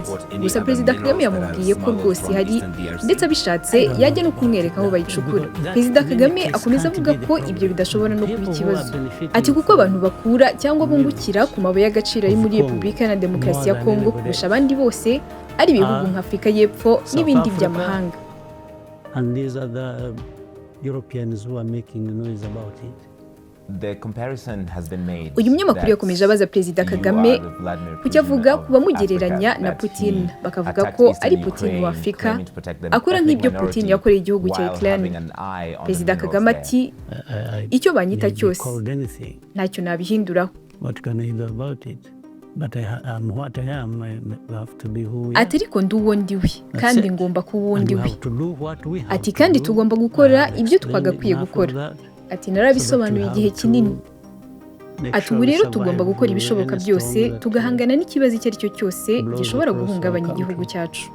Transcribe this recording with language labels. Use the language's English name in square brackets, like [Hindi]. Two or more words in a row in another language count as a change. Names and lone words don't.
[Kinyarwanda] Gusa Perezida Kagame yamubwiye ko rwose ihari ndetse abishatse yajya no kumwereka aho bayicukura. Perezida Kagame akomeza avuga ko ibyo bidashobora no kuba ikibazo. Ati kuko abantu bakura cyangwa bungukira ku mabuye y'agaciro ari muri Repubulika Iharanira Demokarasi ya Congo kurusha abandi bose ari ibihugu nka Afurika y'Epfo n'ibindi by'amahanga. [English] And these are the Europeans who are making noise about it. The comparison has been made. [Kinyarwanda] Uyu munyamakuru yakomeje abaza Perezida Kagame kucyo avuga kubamugereranya na Putin, bakavuga ko ari Putin wa Afurika akora nk'ibyo Putin yakoreye igihugu cya Ukraine. Perezida Kagame ati icyo banyita cyose ntacyo nabihinduraho. [English] What can I do about it? But I am what I am. I have to be who we are. [Kinyarwanda] Ati ariko ndi uwo ndiwe kandi ngomba kuba uwo ndiwe. Ati kandi tugomba gukora ibyo twagakwiye gukora. Ati narabisobanuye igihe kinini. Ati ubu rero tugomba gukora ibishoboka byose tugahangana n'ikibazo icyo ari cyo cyose gishobora guhungabanya igihugu cyacu.